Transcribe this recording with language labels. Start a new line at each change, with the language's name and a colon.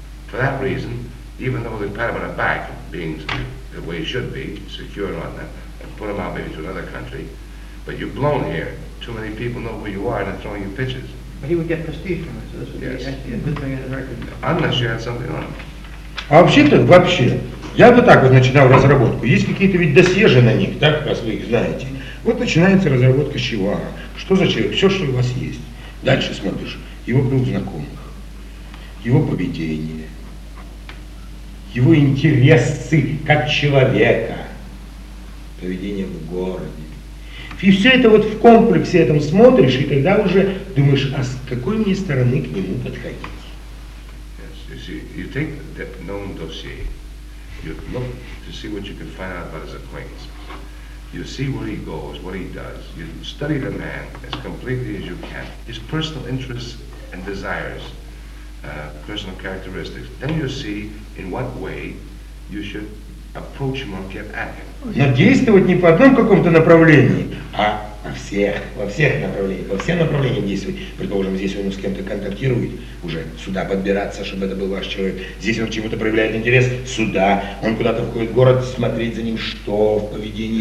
English: For that reason, even though they pat him on the back, being the way he should be, secure on that, and put him out maybe to another country, but you're blown here. Too many people know who you are and they're throwing you pitches. But he would get prestige from it, so this would be actually a good thing in the record. Unless you had something on him.
Russian: А вообще-то, вообще, я бы так вот начинал разработку. Есть какие-то ведь досье же на них, так, раз вы их знаете. Вот начинается разработка чивара. Что за человек? Все, что у вас есть. Дальше смотришь. Его круг знакомых. Его поведение. Его интересы как человека. Поведение в городе. И все это вот в комплексе этом смотришь, и тогда уже думаешь, а с какой мне стороны к нему подходить?
English: You take the known dossier, you look to see what you can find out about his acquaintances. You see where he goes, what he does. You study the man as completely as you can. His personal interests and desires, personal characteristics. Then you see in what way you should approach him or get at him.
Russian: Но действовать не по одном каком-то направлении, а во всех направлениях, во все направления действовать. Предположим, здесь он с кем-то контактирует, уже сюда подбираться, чтобы это был ваш человек. Здесь он к чему-то проявляет интерес, сюда. Он куда-то входит в город, смотреть за ним, что в поведении.